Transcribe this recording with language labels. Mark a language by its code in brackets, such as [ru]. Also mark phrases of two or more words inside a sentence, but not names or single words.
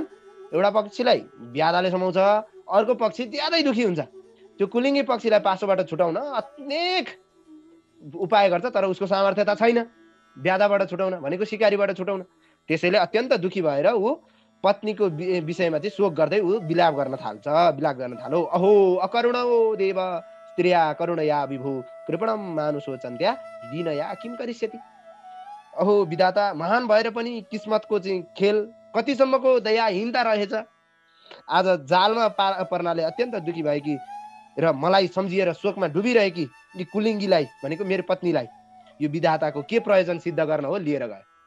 [ne] एउटा पक्षीलाई ब्यादाले समाउँछ, अर्को पक्षी ज्यादै दुःखी हुन्छ। त्यो कुलिङ्गी पक्षीलाई पासोबाट छुटाउन अनेक उपाय गर्छ, तर उसको सामर्थ्यता छैन ब्यादाबाट छुटाउन, भनेको सिकारीबाट छुटाउन। त्यसैले अत्यन्त दुःखी भएर ऊ पत्नीको विषयमा चाहिँ शोक गर्दै ऊ विलाप गर्न थालो। [sa] अहो अकरुणो देव स्त्रिया करुणया विभु कृपणम मानुषोचन्त्या दीनया किम करिष्यति। [ne] अहो विधाता, महान भएर पनि किस्मतको चाहिँ खेल, कतिसम्मको दयाहीनता रहेछ। आज जालमा पर्नाले अत्यन्त दुःखी भएकी र मलाई सम्झिएर शोकमा डुबिरहेकी यी कुलिङ्गीलाई भनेको मेरो पत्नीलाई यो विधाताको के प्रयोजन सिद्ध गर्न हो लिएर गयो।